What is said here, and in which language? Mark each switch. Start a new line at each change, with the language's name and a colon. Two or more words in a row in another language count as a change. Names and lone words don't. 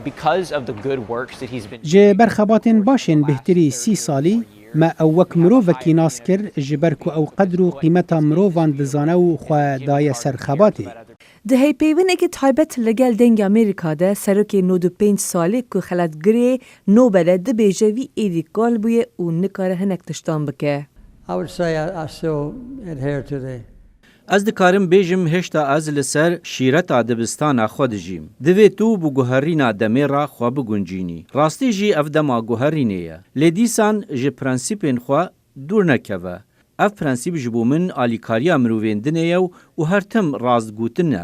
Kurdish: جه برخباتین باشین بهتری 30 سالی ما اوک مروفکی ناس کر جبر که او قدر و قیمتا مروفان دزانه و خواه دای سرخباتی. ده هی پیوینه که تایبت لگل دنگ امریکا ده سرکی 95 سالی که خلطگری نوبله دبیجه وی ایدی گال بویه و نکاره هنک تشتان بکه.
English: I would say I still adhere to the
Kurdish: از دکارم بیجم هشتا از لسر شیرت دبستان خود جیم. دوی تو بو گوهرینا دمی را خواه بگنجینی. راستی جی اف دما گوهرینه. لیدیسان جی پرنسیپین خواه دور نکوه. اف پرنسیپ جبو من آلیکاریا مروویندنه و هر تم رازگوتنه.